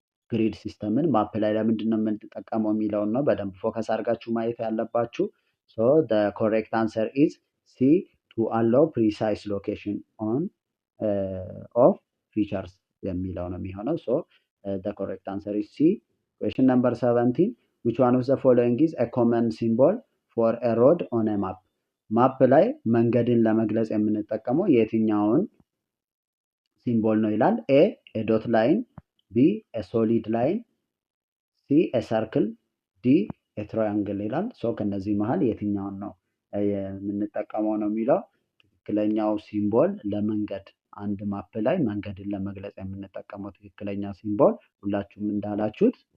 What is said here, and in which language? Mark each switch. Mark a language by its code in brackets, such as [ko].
[am] ግሪድ ሲስተምን ማፕ ላይ ለምንድን ነው የምንጠቀመው የሚለውን ነው በደንብ ፎከስ አድርጋችሁ ማየት ያለባችሁ። [en] the correct answer is C to allow precise location on of features [am] የሚለው ነው የሚሆነው። [en] the correct answer is C. Question number 17, which one of the following is a common symbol for a road on a map? [am] ማፕ ላይ መንገድን ለመግለጽ የምንጠቀመው የትኛውን ሲምቦል ነው ይላል። ኤ ዶት ላይን፣ ቢ ሶሊድ ላይን፣ ሲ ሰርክል፣ ዲ ትራያንግል ይላል። ከነዚህ መሀል የትኛውን ነው የምንጠቀመው ነው የሚለው። ትክክለኛው ሲምቦል ለመንገድ አንድ ማፕ ላይ መንገድን ለመግለጽ የምንጠቀመው ትክክለኛ ሲምቦል ሁላችሁም እንዳላችሁት